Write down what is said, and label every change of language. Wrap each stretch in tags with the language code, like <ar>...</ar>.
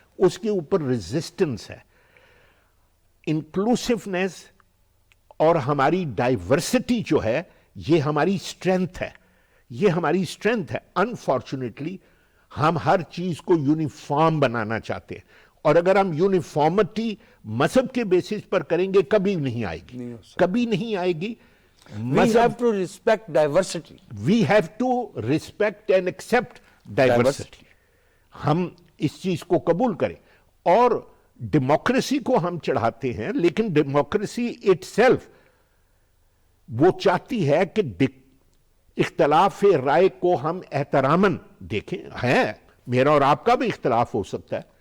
<ur>اس کے اوپر ریزسٹنس ہے. انکلوسیونیس اور ہماری ڈائیورسٹی جو ہے یہ ہماری اسٹرینتھ ہے، یہ ہماری اسٹرینتھ ہے. انفارچونیٹلی ہم ہر چیز کو یونیفارم بنانا چاہتے ہیں، اور اگر ہم یونیفارمٹی مذہب کے بیسس پر کریں گے کبھی نہیں آئے گی، کبھی نہیں آئے گی.</ur> <en>We have to respect diversity. We have to respect and accept diversity.</en> <ur>ہم اس چیز کو قبول کریں. اور ڈیموکریسی کو ہم چڑھاتے ہیں، لیکن ڈیموکریسی اٹ سیلف وہ چاہتی ہے کہ اختلاف رائے کو ہم احتراماً دیکھیں. ہے میرا اور آپ کا بھی اختلاف ہو سکتا ہے،</ur>